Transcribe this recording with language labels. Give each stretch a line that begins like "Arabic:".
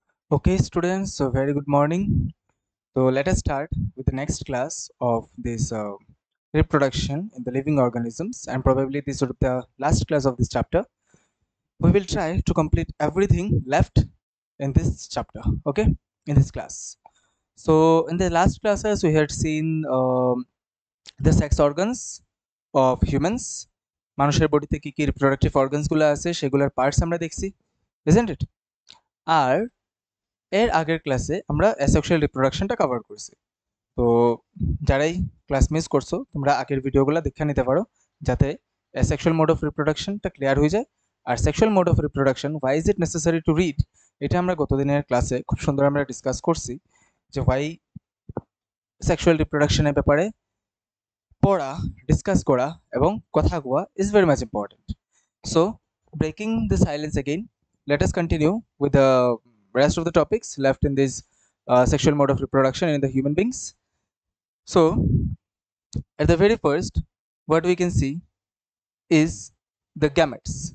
English: Okay, students, so very good morning. So let us start with the next class of this reproduction in the living organisms, and probably this would be the last class of this chapter. We will try to complete everything left in this chapter, okay, in this class. So in the last classes, we had seen the sex organs of humans.
Bangla: মানুষের বডিতে কি কি reproductive অর্গানসগুলো আছে সেগুলোর parts আমরা দেখছি,
English: isn't it?
Bangla: আর এর আগের ক্লাসে আমরা অ্যাসেক্সুয়াল রিপ্রোডাকশনটা কভার করছি। তো যারাই ক্লাস মিস করছো তোমরা আগের ভিডিওগুলো দেখে নিতে পারো, যাতে সেক্সুয়াল মোড অফ রিপ্রোডাকশনটা ক্লিয়ার হয়ে যায়। আর sexual mode of reproduction,
English: why is it necessary to read,
Bangla: এটা আমরা গত দিনের ক্লাসে খুব সুন্দর আমরা ডিসকাস করছি, যে ওয়াই সেক্সুয়াল রিপ্রোডাকশনের ব্যাপারে পড়া, ডিসকাস করা এবং কথা কোয়া
English: Is very much important. So breaking the silence again, let us continue with the rest of the topics left in this sexual mode of reproduction in the human beings. So at the very first, what we can see is the gametes.